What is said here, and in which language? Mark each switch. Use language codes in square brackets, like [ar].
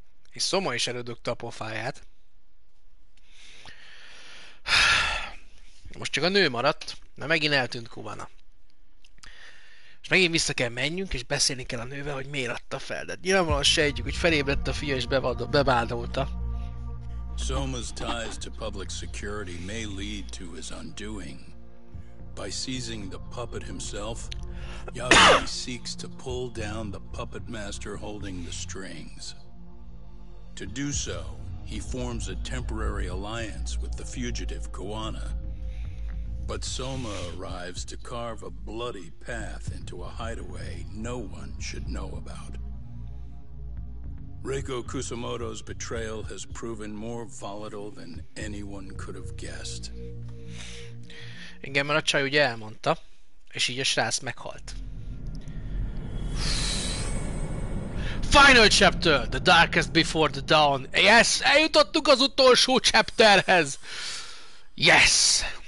[hu] És Szoma is elődögte a pofáját. Most csak a nő maradt, mert megint eltűnt Kuvana. És megint vissza kell menjünk, és beszélni kell a nővel, hogy miért adta fel. De nyilvánvalóan sejtjük, hogy felébredt a fia, és bebádolta. [en] Soma's ties to public security may lead to his undoing. By seizing the puppet himself, Yagami seeks to pull down the puppet master holding the strings. To do so, he forms a temporary alliance with the fugitive Koana. But Soma arrives to carve a bloody path into a hideaway no one should know about. Reiko Kusamoto's betrayal has proven more volatile than anyone could have guessed. [hu] Igen, mert a csaj ugye elmondta, és így a srác meghalt. [en] Final chapter! The darkest before the dawn! Yes! [hu] Eljutottunk az utolsó chapterhez! [en] Yes!